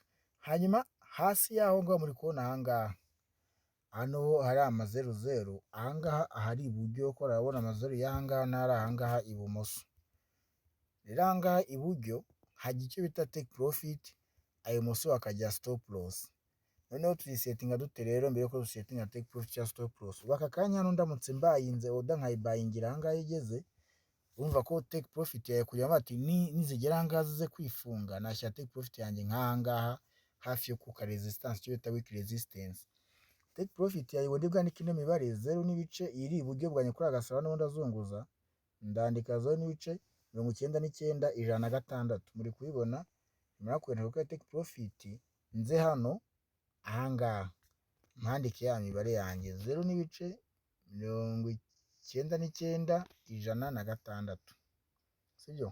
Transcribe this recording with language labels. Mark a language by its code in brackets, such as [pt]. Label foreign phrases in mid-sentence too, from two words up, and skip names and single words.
[rw] Hanyuma hasi yaho ngo muri kubona ahangaha, hano hari amazeru zeru, ahangaha ahari iburyo ko urabona amazeru y'ahangaha n'ari ahangaha ibumoso. Rero ahangaha iburyo hajya icyo bita [en] take profit, [rw] ibumoso hakajya [en] stop loss. [rw] Noneho tuyisettinga dute rero mbere yuko dusettinga [en] take profit [rw] ya [en] stop loss? [rw] Ubu aka kanya hano ndamutse mbayinze oda nkayibayingira ahangaha igeze, urumva ko [en] take profit [rw] yawe kugira bati nizigera ahangaha zize kwifunga, nashyira [en] take profit [rw] yanjye nk'ahangaha hafi yo kuka resistance, icyo bita [en] weak resistance. Take profit [rw] yawe ubundi bwandika ino mibare 0 n'ibice iri iburyo bwanjye kuri agasara n'ubundi azunguza, ndandika 0 n'ibice 99 106. Muri kubibona nyuma kwenda ko [en] take profit, [rw] nze hano ahangaha mpandike ya mibare yanjye 0 n'ibice 99 106, sibyo?